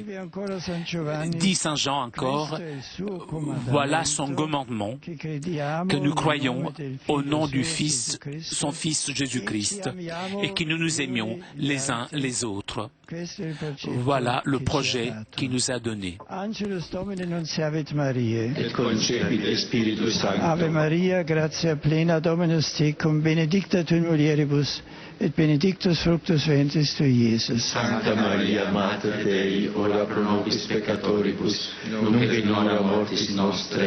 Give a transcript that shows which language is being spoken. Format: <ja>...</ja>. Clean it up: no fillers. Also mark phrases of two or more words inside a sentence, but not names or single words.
<fr>Dit Saint Jean encore, voilà son commandement, que nous croyons au nom du Fils, son Fils Jésus-Christ, et que nous nous aimions les uns les autres. Voilà le projet qu'il nous a donné.</fr> <la>Ave Maria, gratia plena Dominus tecum, benedicta tu in mulieribus, et benedictus fructus ventris tui, Iesus. Sancta Maria, Mater Dei, ora pro nobis peccatoribus, nunc et in hora mortis nostre.</la>